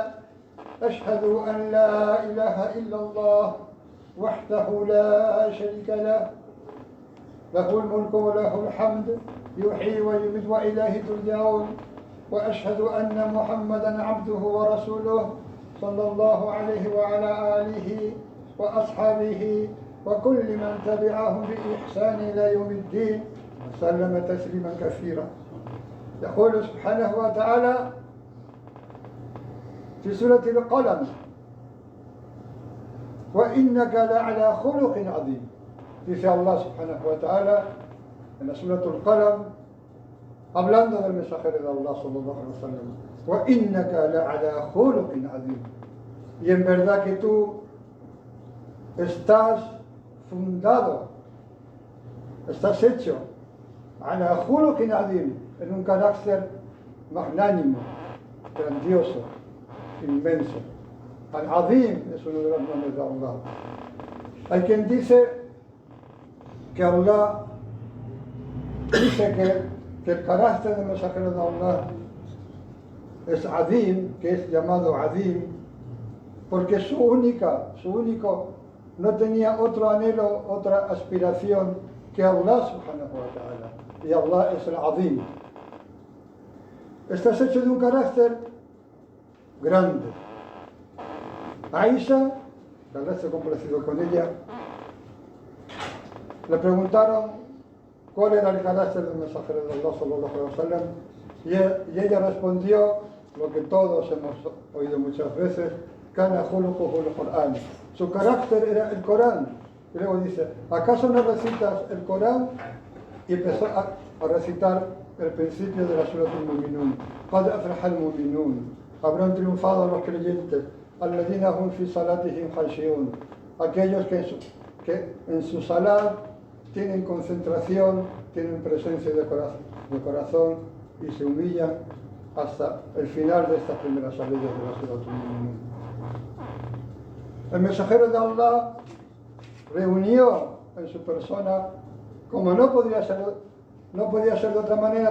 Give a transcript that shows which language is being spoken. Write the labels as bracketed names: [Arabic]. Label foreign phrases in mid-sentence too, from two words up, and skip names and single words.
[Arabic] أشهد أن لا إله إلا الله وحده لا شريك له له الملك وله الحمد يحيي ويميت وإليه ترجعون وأشهد أن محمدا عبده ورسوله صلى الله عليه وعلى آله وأصحابه وكل من تبعهم بإحسان إلى يوم الدين وسلم تسليما كثيرا. يقول سبحانه وتعالى في سورة القلم وإنك لعلى خلق عظيم. [Spanish] Dice Allah [Arabic] سبحانه وتعالى [Spanish] en la Surah Al-Qalam, hablando del mensajero de Allah [Arabic] صلى الله عليه وسلم, وَإِنَّكَ لَعَلَى خُلُقٍ عَظِيمٍ. [Spanish] Y en verdad que tú estás fundado, estás hecho [Arabic] على خلق عظيم, [Spanish] en un carácter magnánimo, grandioso, inmenso. Al-Azim es uno de los nombres de Allah. Hay quien dice que Allah dice que el carácter del mensajero de Allah es Azim, que es llamado Azim, porque su único, no tenía otro anhelo, otra aspiración que Allah [Arabic] سبحانه وتعالى. [Spanish] Y Allah es el Azim. Estás hecho de un carácter grande. Aisha, que Allah se ha complacido con ella, le preguntaron cuál era el carácter del mensajero de Allah [Arabic] صلى الله عليه وسلم [Spanish] y ella respondió lo que todos hemos oído muchas veces: [Arabic] كان خلقه القرآن. [Spanish] Su carácter era el Corán. Y luego dice: ¿acaso no recitas el Corán? Y empezó a recitar el principio de la Surah Al-Mu'minun. [Arabic] قد أفلح المؤمنون. [Spanish] Habrán triunfado los creyentes. [Arabic] الذين هم في صلاتهم خاشعون. [Spanish] Aquellos que en su salat tienen concentración, tienen presencia de corazón y se humillan hasta el final de estas primeras salidas de la Surah Al-Mu'minun. El mensajero de Allah reunió en su persona, como no podía ser de otra manera,